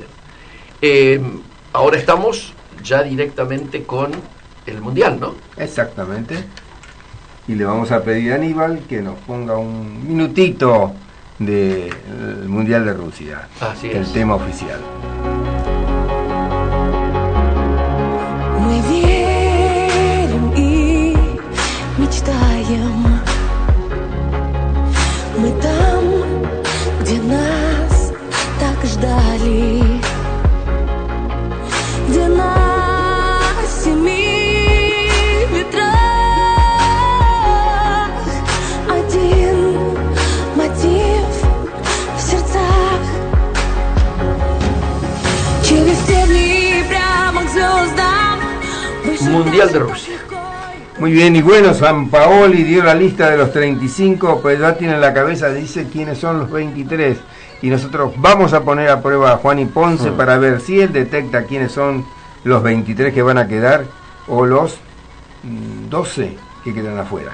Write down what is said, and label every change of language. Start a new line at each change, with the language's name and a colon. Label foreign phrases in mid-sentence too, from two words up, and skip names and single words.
Spanish: Ahora estamos ya directamente con el Mundial, ¿no? Exactamente. Y le vamos a pedir a Aníbal que nos ponga un minutito del Mundial de Rusia. Así el es. tema oficial.
Russian: Мы верим и мечтаем. Мы там, где нас так ждали, где на 7 ветрах один мотив в сердцах. Через стебли прямо к звездам.
Spanish: Mundial de Rusia. Muy bien, y bueno, Sampaoli dio la lista de los 35, pero ya tiene en la cabeza, dice quiénes son los 23. Y nosotros vamos a poner a prueba a Juan y Ponce para ver si él detecta quiénes son los 23 que van a quedar o los 12 que quedan afuera.